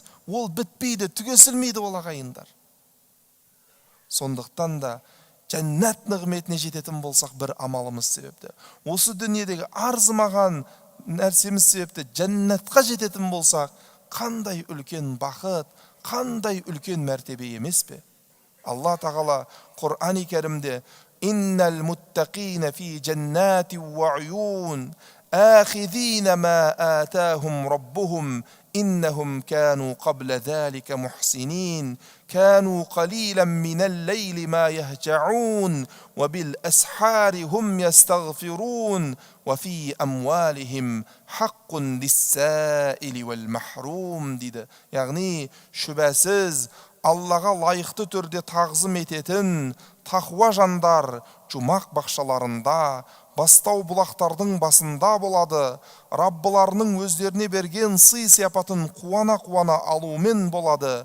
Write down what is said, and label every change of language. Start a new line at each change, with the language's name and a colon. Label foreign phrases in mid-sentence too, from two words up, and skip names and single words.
Kazakh: Ол бітпейді, түгесілмейді ол ағайындар. Сондықтан да жәннат нығметіне жететін болсақ бір амалымыз себепті. Осы дүниедегі арзымаған нәрсеміз себепті жәннатқа жететін болсақ, қандай үлкен бақыт, қандай үлкен мәртебе емес пе?
Arabic: Алла тағала Құр'ан-ы Кәрімде «إن المتقين في جنات وعيون آخذين ما آتاهم ربهم, إنهم كانوا قبل ذلك محسنين كانوا قليلا من الليل ما يهجعون وبالأسحار هم يستغفرون وفي أموالهم حق للسائل والمحروم» дейді.
Kazakh: Яғни шүбәсіз Аллаға лайықты түрде тағзым ететін тақуа жандар жұмақ бақшаларында, бастау бұлақтардың басында болады. Раббыларының өздеріне берген сый сияпатын қуана-қуана алумен болады.